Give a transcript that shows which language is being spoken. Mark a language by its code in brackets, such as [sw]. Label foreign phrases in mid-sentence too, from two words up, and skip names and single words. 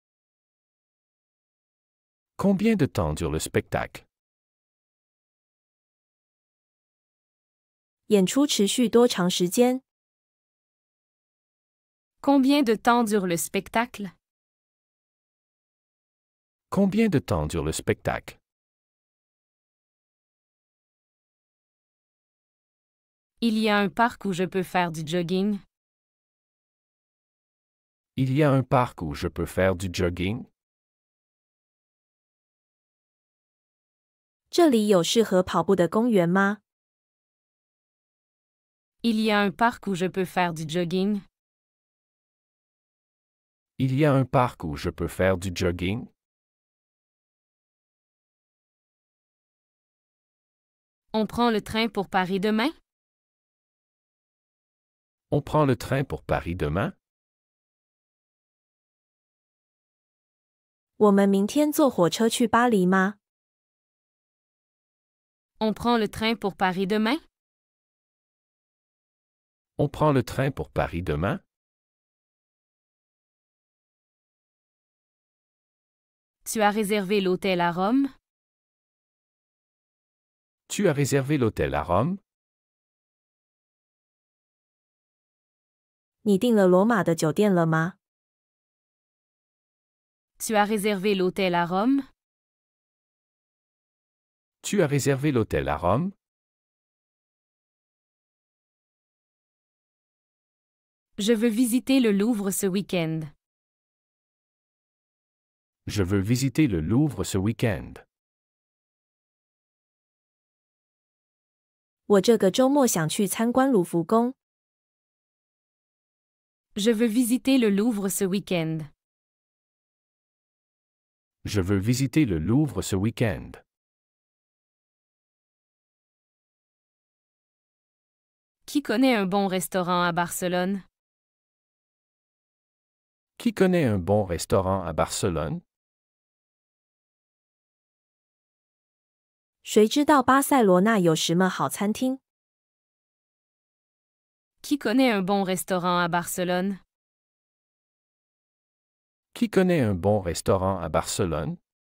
[fr] Combien de temps dure le spectacle? [zh] 演出持续多长时间？ [fr] Combien de temps dure le spectacle? Combien de temps dure le spectacle? Il y a un parc où je peux faire du jogging. Il y a un parc où je peux faire du jogging? [zh] 这里有适合跑步的公园吗？ [fr] Il y a un parc où je peux faire du jogging. Il y a un parc où je peux faire du jogging? On prend le train pour Paris demain? On prend le train pour Paris demain? [zh] 我们明天坐火车去巴黎吗？ [fr] On prend le train pour Paris demain? On prend le train pour Paris demain? Tu as réservé l'hôtel à Rome? Tu as réservé l'hôtel à Rome? [zh] 你订了罗马的酒店了吗？ [fr] Tu as réservé l'hôtel à Rome? Tu as réservé l'hôtel à Rome? Je veux visiter le Louvre ce week-end. Je veux visiter le Louvre ce week-end. [zh] 我这个周末想去参观卢浮宫。 [fr] Je veux visiter le Louvre ce week-end. Je veux visiter le Louvre ce week-end. Qui connaît un bon restaurant à Barcelone? Qui connaît un bon restaurant à Barcelone? [zh] 谁知道巴塞罗那有什么好餐厅？ [fr] Qui connaît un bon restaurant à Barcelone? Qui connaît un bon restaurant à Barcelone?